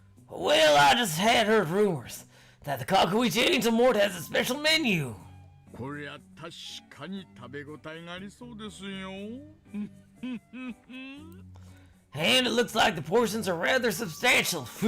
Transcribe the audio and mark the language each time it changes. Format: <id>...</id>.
<en>Well, I just had heard rumors that the Kageboushi Angel Mort has a special menu.</en> <ja>こりゃ確かに食べ応えがありそうですよ。</ja> <en>And it looks like the portions are rather substantial.</en>